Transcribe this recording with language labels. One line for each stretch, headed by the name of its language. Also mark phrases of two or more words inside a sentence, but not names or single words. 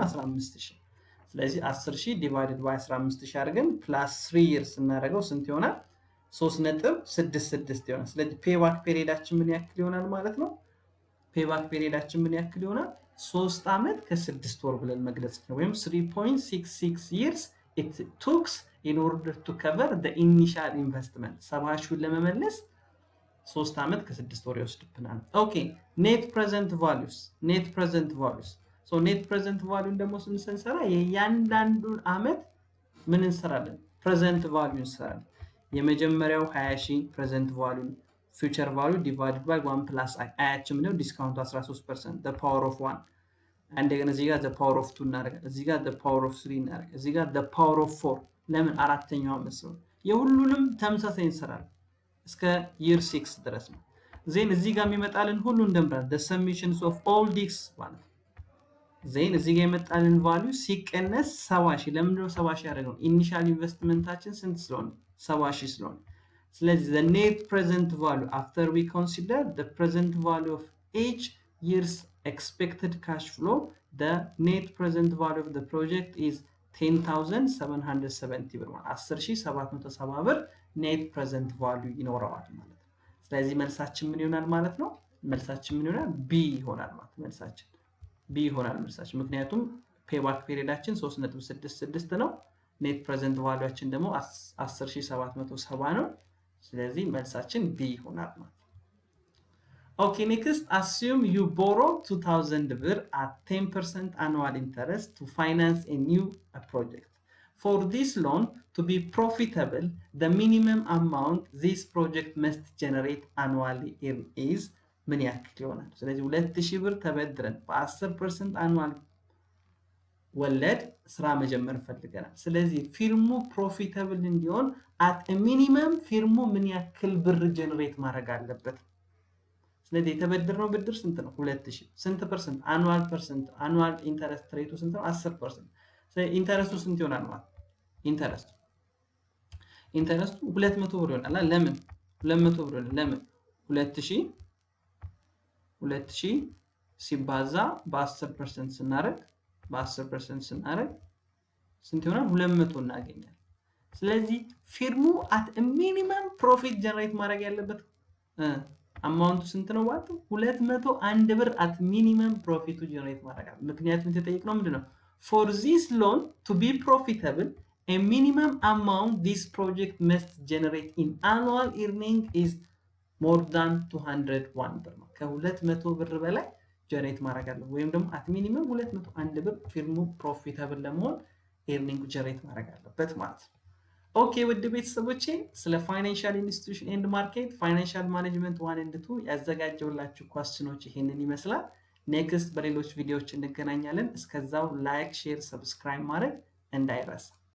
Amharic: 15 ሺህ። ስለዚህ 10 ሺህ
English: divided by
Amharic: 15 ሺህ አድርገን
English: plus 3 years
Amharic: እናደርገው ስንት ይሆናል? 3.66 ይሆናል። ስለዚህ
English: payback period
Amharic: ምን ያክል ይሆናል ማለት ነው?
English: payback period
Amharic: ምን ያክል ይሆናል? 3 ዓመት ከ6 ወር ብለን መግለጽ ነው። ወይም
English: 3.66 years it took in order to cover the initial investment
Amharic: 70 ሺህ ለመመለስ 3 ዓመት ከ6 ወር ይወስድብናል።
English: okay net present values so net present value
Amharic: ደግሞ ስንሰራ የእያንዳንዱን ዓመት ምን እንሰራለን?
English: present value
Amharic: እንሰራለን። የመጀመሪያው 20 ሺህ
English: present value future value divided by 1 plus i
Amharic: አያችን ነው ዲስካውንቱ 13%
English: the power of 1
Amharic: እንደገና እዚህ ጋር
English: the power of 2
Amharic: እናደርጋለን። እዚህ ጋር
English: the power of 3
Amharic: እናደርጋለን። እዚህ ጋር
English: the power of 4
Amharic: ለምን አራተኛው ዓመት ነው። የሁሉንም ተመሳሳይ እንሰራለን እስከ year 6 ድረስ ነው። ዜን እዚህ ጋር የሚመጣልን ሁሉ እንደምራለን
English: the summations of all these
Amharic: ማለት ዜን እዚህ ጋር የመጣልን ቫልዩ ሲቀነስ 70 ሺህ ለምንድን ነው 70 ሺህ ያደረገው?
English: initial investment
Amharic: ስንት ስለሆነ 70 ሺህ ስለሆነ ስለዚህ
English: the net present value after we consider the present value of each year's expected cash flow the net present value of the project is 10,770
Amharic: ብር ማለት 10,770 ብር
English: net present value
Amharic: ይኖረዋል ማለት ነው። ስለዚህ መልሳችን ምን ይሆናል ማለት ነው? መልሳችን ምን ይሆናል? B ይሆናል ማለት መልሳችን B ይሆናል መልሳችን። ምክንያቱም ፔባክ ፔሪዳችን 3.66 ነው።
English: net present valueችን
Amharic: ደግሞ 10,770 ነው። ስለዚህ መልሳችን B ይሆናል ማለት ነው።
English: okay next assume you borrow 2000 ብር at 10% annual interest to finance a new project. For this loan to be profitable, the minimum amount this project must generate annually is
Amharic: ምን ያክል ይሆናል? ስለዚህ 2000 ብር ተበድረን በ10% annual ወለድ ስራ መጀመር ፈልገናል። ስለዚህ
English: firm profitable
Amharic: እንዲሆን
English: at a minimum
Amharic: ፊርሙ ምን ያክል ብር ጀነሬት ማድረግ አለበት? ስለዚህ የተበደርነው ብድር ስንት ነው? 2000 ስንት ፐርሰንት?
English: annual interest rate
Amharic: ስንት ነው? 10%። ስለዚህ ኢንተረስቱ ስንት ይሆናል ማለት? ኢንተረስቱ 200 ብር ይሆናል። ለምን 200 ብር ይሆናል? ለምን 2000 ሲባዛ በ10% ስናደርግ ስንት ይሆናል? 200 እናገኛለን። ስለዚህ ፊርሙ
English: at a minimum profit generate
Amharic: ማድረግ ያለበት አማውንቱ ስንት ነው ማለት? 201 ብር
English: at minimum profit generate
Amharic: ማድረግ አለ። ምክንያቱም የተጠየቅነው ምንድነው?
English: For this loan to be profitable a minimum amount this project must generate in annual earning is more than 201
Amharic: ብር ነው። ከ200 ብር በላይ ጀነሬት ማድረግ አለ ወይም ደግሞ
English: at minimum 201
Amharic: ብር
English: firm profitable
Amharic: ለመሆን
English: earning generate
Amharic: ማድረግ አለበት ማለት ነው። ኦኬ ውድ ቤተሰቦቼ ስለ
English: financial institution and market financial management 1 and 2
Amharic: ያዘጋጀውላችሁ ኳስችኖች ይሄንን ይመስላል። ኔክስት በሌሎች ቪዲዮዎች እንገናኛለን። እስከዛው
English: like, share, subscribe
Amharic: ማድረግ እንዳይረሳ።